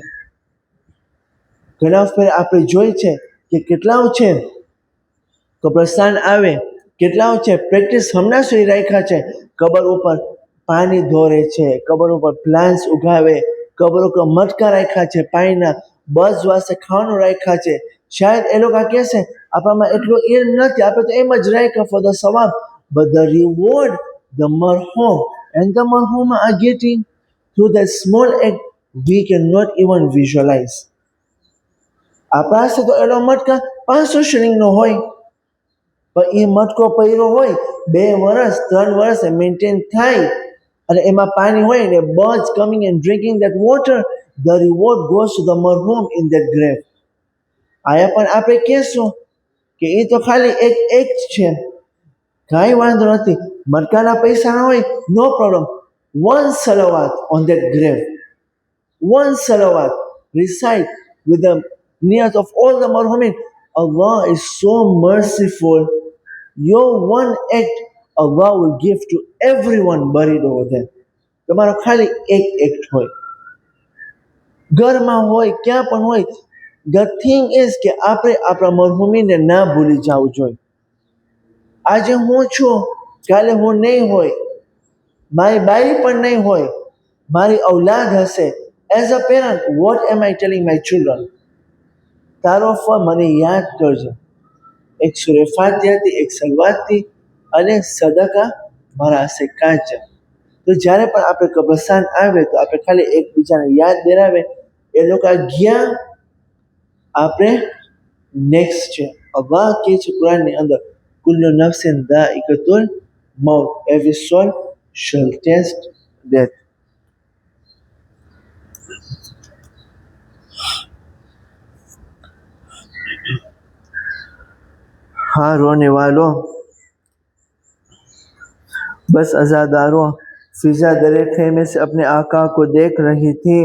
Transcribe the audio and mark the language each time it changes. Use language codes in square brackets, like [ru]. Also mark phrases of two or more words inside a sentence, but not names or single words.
[gu] ઘણા ફેર આપણે જોઈ છે કે કેટલાઓ છે કબ્રસ્તાન આવે, કેટલાઓ છે પ્રેક્ટિસ હમણાં સુધી રાખ્યા છે, કબર ઉપર પાણી ધોરે છે, કબર ઉપર પ્લાન્ટ્સ ઉગાવે, કબર ઉપર મટકા રાખ્યા છે પાણીના, બસ વાસ્તે ખાવાનું રાખ્યા છે. શાયદ એ લોકો કહેશે આપણામાં એટલું ઇલ્મ નથી, આપણે તો એમ જ રાખ્યા [en] for the sawab, but the reward the marhum and the marhuma are getting through that small act we cannot even visualize. [gu] આપણા પાસે તો એનો મટકા 500 શિલિંગનો હોય, પણ એ મટકો પડ્યો હોય 2 વર્ષ 3 વર્ષ મેન્ટેન થાય, અને એમાં પાણી હોય ને [en] birds coming and drinking that water, the reward goes to the marhum in that grave. [gu] આયા પણ આપણે કહેશું કે એ તો ખાલી એક છે, કાંઈ વાંધો નથી, મટકાના પૈસા ના હોય, [en] no problem. 1 salawat on that grave, 1 salawat. recite with the niyat of all the marhumin. Allah is so merciful. Your one act, Allah will give to everyone buried over there. [gu] તમારો ખાલી એક એક્ટ હોય, ઘરમાં હોય, ક્યાં પણ હોય. [en] The thing is [gu] કે આપણે આપણા મરહુમીને ના ભૂલી જવું જોઈએ. આજે હું છું, કાલે હું નહીં હોય, મારી બાઈ પણ નહીં હોય, મારી ઔલાદ હશે. [en] As a parent, what am I telling my children? [gu] તારો ફળ મને યાદ કરજો. એક સૂરે ફાતિહાથી, એક સલવાતથી અને સદકા મારા હશે કાચા. તો જ્યારે પણ આપણે કબ્રસ્તાન આવે તો આપણે ખાલી એકબીજાને યાદ દેરાવે. એ લોકો ગયા, આપણે નેક્સ્ટ છે. અલ્લાહ કહે છે કુરાનની અંદર, [ar] كل نفس ذائقة الموت, [en] every soul shall taste death. [ur] ہاں رونے والوں، بس عزاداروں، فضا درے خیمے سے اپنے آقا کو دیکھ رہی تھی.